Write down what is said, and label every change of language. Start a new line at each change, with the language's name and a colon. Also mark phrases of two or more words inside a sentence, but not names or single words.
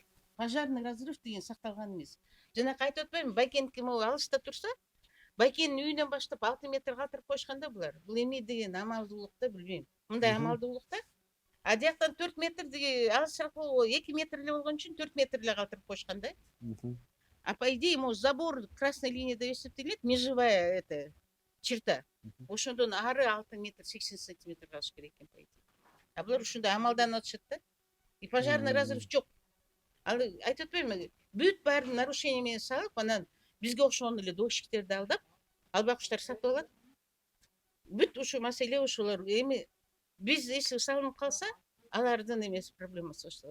Russian: Пожарный разрыв
Kyrgyz: деген сакталган эмес. Жанакы айтып атпаймынбы, Байкендики могу алыста турса, Байкендин үйүнөн баштап 6 метр калтырып коюшканда булар. Бул эме деген амалдуулук да, билбейм. Мындай амалдуулук да. Адияктан 4 метр деген алысыраак 2 метр эле болгон үчүн 4 метр эле калтырып коюшкан да.
Russian: По идее, могу забор красной линии
Kyrgyz: деп эсептелет,
Russian: межевая черта.
Kyrgyz: Ошондон ары 6 метр 80 сантиметр калыш керек экен,
Russian: по идее.
Kyrgyz: А булар ушундай амалдан атышат да.
Russian: И пожарный разрыв
Kyrgyz: жок. Ал айтып атпаймынбы? Бүт баарын нарушение менен салып, анан бизге окшогон эле дощиктерди алдап, албакчылар сатып алат. Бүт ушу маселе ушулар. Эми биз эшик салынып калса, алардын эмеси проблемасы ошол.